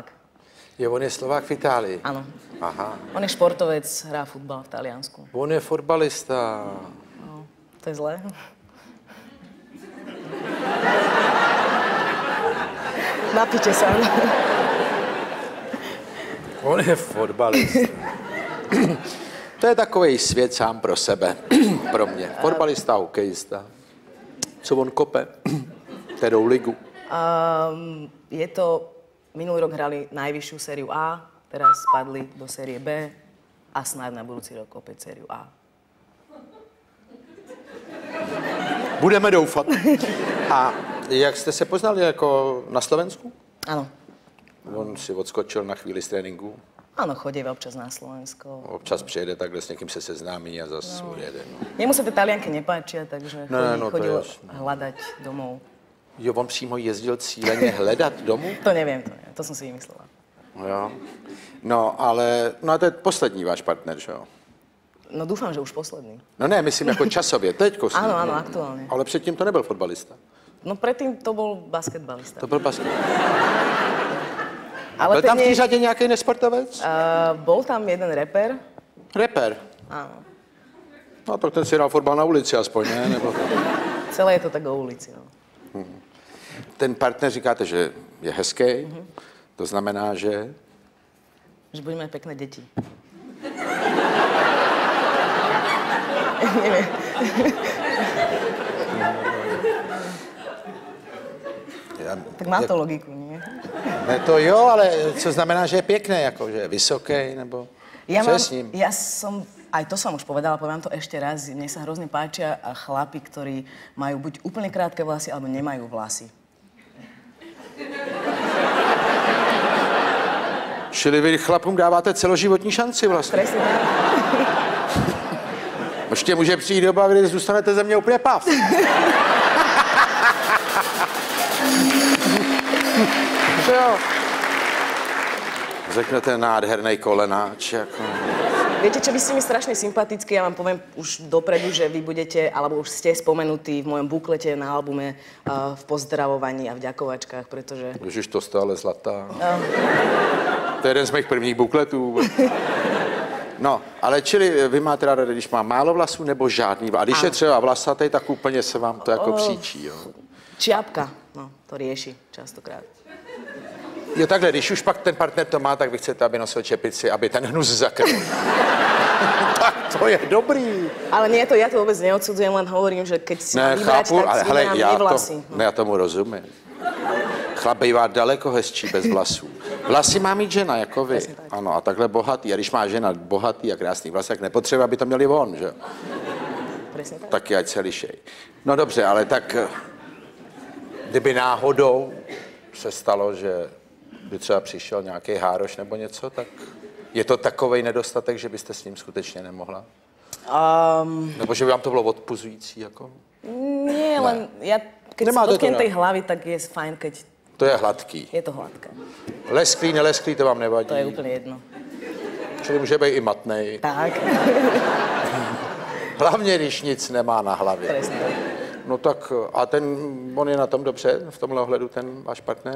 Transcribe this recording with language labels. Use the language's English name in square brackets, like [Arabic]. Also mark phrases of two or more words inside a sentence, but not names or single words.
[Czech] On je Slovák v Itálii. [Slovak] Áno. Aha. On je športovec, hrá futbal v Taliansku. [Czech] On je fotbalista. [Slovak] No, to je zlé. Napíte sa. [Czech] On je fotbalista. To je takový svět sám pro sebe, pro mě. Fotbalista, hokejista. Co on kope? Kterou ligu? [Slovak] Je to, minulý rok hrali najvyššiu sériu A, teraz spadli do série B a snáď na budúci rok opäť sériu A. [Czech] Budeme doufat. A jak jste se poznali, jako na Slovensku? [Slovak] Áno. [Czech] On si odskočil na chvíli z tréninku. [Slovak] Áno, chodí občas na Slovensko. [Czech] Občas přijede takhle, s někým se seznámí a zase odjede. No. [Slovak] Jemu sa tie Talianky nepáčia, takže chodil hľadať domov. [Czech] Jo, on přímo jezdil cíleně hledat domů? [Slovak] To neviem, to som si vymyslela. [Czech] Jo. No, ale to je poslední váš partner, že jo? [Slovak] No dúfam, že už posledný. [Czech] No ne, myslím jako časově, teďko. [Slovak] Áno, aktuálne. [Czech] Ale předtím to nebyl fotbalista. [Slovak] No predtým to bol basketbalista. [Czech] To byl basketbalista. Ale byl tam v té řadě nějaký nesportovec? [Slovak] Bol tam jeden reper. Reper? Áno. [Czech] No tak ten si hrál fotbal na ulici aspoň, ne? Nebo... [Slovak] Celé je to tak o ulici, no. [Czech] Ten partner říkáte, že je hezký, to znamená, že... [Slovak] Že budeme mať pekné deti. Neviem. Tak má to logiku, nie? [Czech] Ne, to jo, ale co znamená, že je pěkný, jako, že je vysoký, nebo co je s ním? [Slovak] Ja som, aj to som už povedala, poviem to ešte raz, mne sa hrozne páčia chlapi, ktorí majú buď úplne krátke vlasy, alebo nemajú vlasy. [Czech] Čili vy chlapům dáváte celoživotní šanci vlastně. [Slovak] Presne tak. [Czech] Ještě může přijít doba, kdy zůstanete ze mě úplně pav. Jo. Řeknete nádherný kolenáč. Jako... [Slovak] Viete, čo, vy ste mi strašne sympatickí, ja vám poviem už dopredu, že vy budete, alebo už ste spomenutí v mojom buklete na albume v pozdravovaní a v ďakovačkách, pretože... Ježiš, to stále zlatá. [Czech] To je jeden z mých prvních bukletů. No, ale čili vy máte ráda, když má málo vlasů nebo žádný? A když je třeba vlasatý, tak úplně se vám to jako příčí, jo? [Slovak] Čiapka, no, to rieši častokrát. [Czech] Jo, takhle, když už pak ten partner to má, tak vy chcete, aby nosil čepici, aby ten hnus zakryl. Tak to je dobrý. [Slovak] Ale nie, to ja to vôbec neodsudzujem, len hovorím, že keď si mám vybrať, tak si vyberám nevlasy. [Czech] Já tomu rozumím. Chlap bývá daleko hezčí bez vlasů. Vlasy má mít žena, jako vy. Ano, a takhle bohatý. A když má žena bohatý a krásný vlasy, tak nepotřebuje, aby to měli on, že? [Slovak] Presne tak. [Czech] Taky ať se lišej. No dobře, ale tak kdyby náhodou se stalo, že by třeba přišel nějaký hároš nebo něco, tak je to takovej nedostatek, že byste s ním skutečně nemohla? Nebo že by vám to bylo odpuzující, jako? [Slovak] Nie, len ja, keď sa dotknem tej hlavy, tak je fajn, keď... [Czech] To je hladký. [Slovak] Je to hladké. [Czech] Lesklý, nelesklý, to vám nevadí? [Slovak] To je úplne jedno. [Czech] Čili může být i matnej. [Slovak] Tak. [Czech] Hlavně, když nic nemá na hlavě. [Slovak] Presne tak. [Czech] No tak, a on je na tom dobře, v tomhle ohledu, ten váš partner?